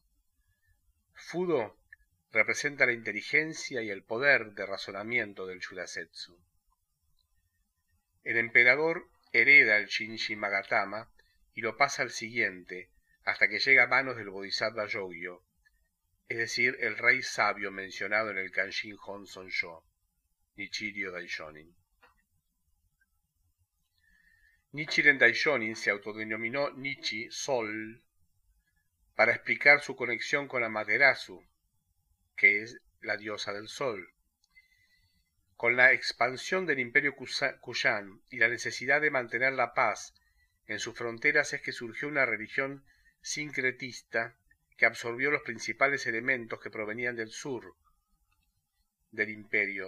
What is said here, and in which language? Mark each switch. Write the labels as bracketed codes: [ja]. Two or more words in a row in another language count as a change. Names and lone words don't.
[es] Fudo representa la inteligencia y el poder de razonamiento del Yurasetsu. El emperador hereda el Shinji Magatama y lo pasa al siguiente, hasta que llega a manos del Bodhisattva Yogyo, es decir, el rey sabio mencionado en el Kanshin Honson Sho, Nichiren Daishonin. Nichiren Daishonin se autodenominó Nichi, Sol, para explicar su conexión con Amaterasu, que es la diosa del sol. Con la expansión del Imperio Kushan y la necesidad de mantener la paz en sus fronteras es que surgió una religión sincretista que absorbió los principales elementos que provenían del sur del imperio.